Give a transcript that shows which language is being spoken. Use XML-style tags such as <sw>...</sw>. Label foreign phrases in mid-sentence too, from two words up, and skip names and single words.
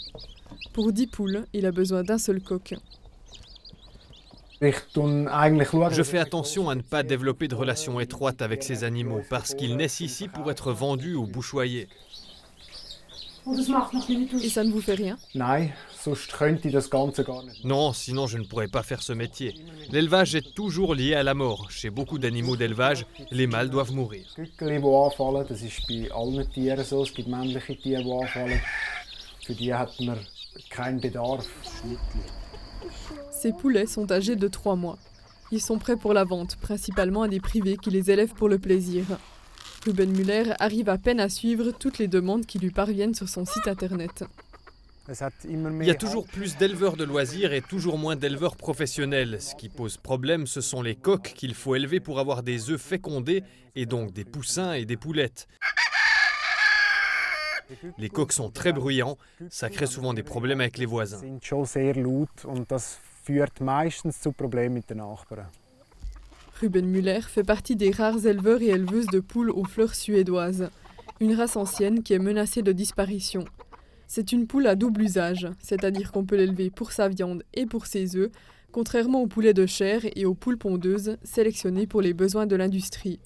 <fr>Pour 10 poules, il a besoin d'un seul coq. Je fais attention à ne pas développer de relations étroites avec ces animaux parce qu'ils naissent ici pour être vendus ou bouchoyés. Et ça ne vous fait rien?</fr> <de>Nein, sonst könnte ich das Ganze gar nicht.</de> <fr>Non, sinon je ne pourrais pas faire ce métier. L'élevage est toujours lié à la mort. Chez beaucoup d'animaux d'élevage, les mâles doivent mourir.</fr> <de>Gückeli, die anfallen, das ist bei allen Tieren so. Es gibt männliche Tiere, die anfallen. Für die hat man keinen Bedarf.</de> <fr>Ces poulets sont âgés de 3 mois. Ils sont prêts pour la vente, principalement à des privés qui les élèvent pour le plaisir. Ruben Müller arrive à peine à suivre toutes les demandes qui lui parviennent sur son site internet.</fr> <de>Es hat immer</de> <fr>Il</fr> <de>mehr</de> <fr>y a toujours plus d'éleveurs de loisirs et toujours moins d'éleveurs professionnels. Ce qui pose problème, ce sont les coqs qu'il faut élever pour avoir des œufs fécondés et donc des poussins et des poulettes. Les coqs sont très bruyants, ça crée souvent des problèmes avec les voisins.</fr> <de>sind schon sehr laut und das führt meistens zu Problemen mit den Nachbarn.</de> <fr>Ruben Müller fait partie des rares éleveurs et éleveuses de poules aux fleurs suédoises, une race ancienne qui est menacée de disparition. C'est une poule à double usage, c'est-à-dire qu'on peut l'élever pour sa viande et pour ses œufs, contrairement aux poulets de chair et aux poules pondeuses sélectionnées pour les besoins de l'industrie.</fr>